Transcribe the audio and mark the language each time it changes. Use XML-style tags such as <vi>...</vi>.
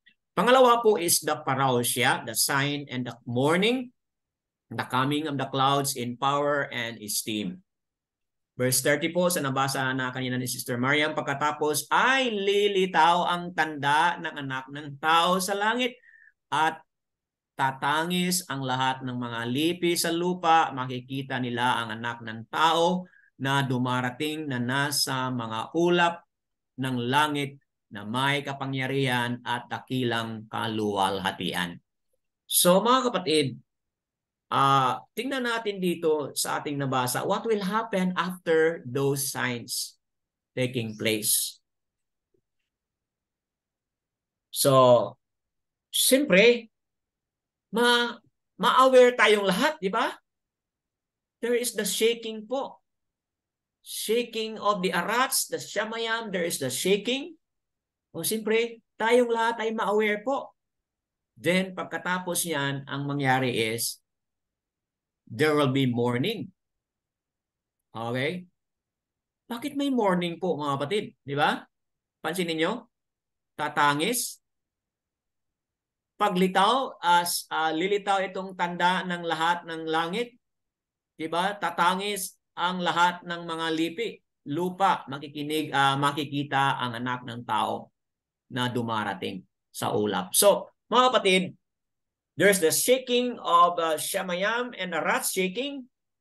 <tl>Pangalawa po</tl> <en>is the parousia, the sign and the morning, the coming of the clouds in power and esteem.</en> <tl>Verse 30 po, sa nabasa na kanina ni Sister Mariam, pagkatapos ay lilitaw ang tanda ng anak ng tao sa langit at tatangis ang lahat ng mga lipi sa lupa, makikita nila ang anak ng tao na dumarating na nasa mga ulap ng langit na may kapangyarihan at dakilang kaluwalhatian. So mga kapatid, tingnan natin dito sa ating nabasa,</tl> <en>what will happen after those signs taking place?</en> <tl>So, siyempre, ma-aware tayong lahat, di ba?</tl> <en>There is the shaking po. Shaking of the arats, the shamayam, there is the shaking.</en> <tl>O siyempre, tayong lahat ay ma-aware po.</tl> <en>Then,</en> <tl>pagkatapos yan, ang mangyari</tl> <en>is, there will be mourning. Okay?</en> <tl>Bakit may mourning po, mga kapatid? Di ba? Pansinin nyo? Tatangis. Paglitaw, lilitaw itong tanda ng lahat ng langit. Di ba? Tatangis ang lahat ng mga lipi. Lupa, makikita ang anak ng tao na dumarating sa ulap. So, mga kapatid,</tl> <en>There's the shaking of Shamayam and the rats shaking.</en>